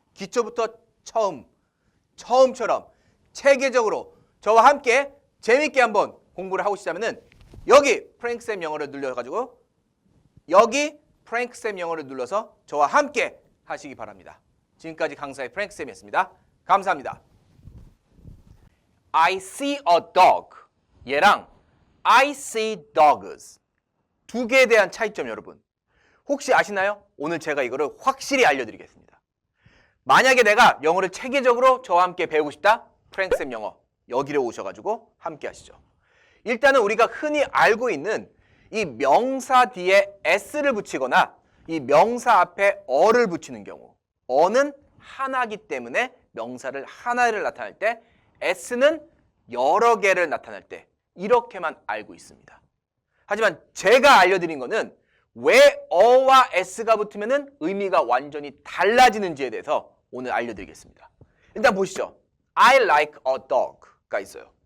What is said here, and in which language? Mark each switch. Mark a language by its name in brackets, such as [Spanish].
[Korean] 기초부터 처음처럼 체계적으로 저와 함께 재밌게 한번 공부를 하고 싶다면은 여기 프랭크쌤 영어를 눌러가지고 여기 프랭크쌤 영어를 눌러서 저와 함께 하시기 바랍니다. 지금까지 강사의 프랭크쌤이었습니다. [English] 감사합니다. I see a dog. 얘랑 I see dogs. [Korean] 두 개에 대한 차이점 여러분. 혹시 아시나요? 오늘 제가 이거를 확실히 알려드리겠습니다. 만약에 내가 영어를 체계적으로 저와 함께 배우고 싶다? 프랭크쌤 영어. 여기로 오셔가지고 함께 하시죠. 일단은 우리가 흔히 알고 있는 이 명사 뒤에 s를 붙이거나 이 명사 앞에 어를 붙이는 경우, 어는 하나기 때문에 명사를 하나를 나타낼 때, s는 여러 개를 나타낼 때 이렇게만 알고 있습니다. 하지만 제가 알려드린 거는 왜 어와 s가 붙으면 의미가 완전히 달라지는지에 대해서 오늘 알려드리겠습니다. 일단 보시죠. [English] I like a dog가 있어요.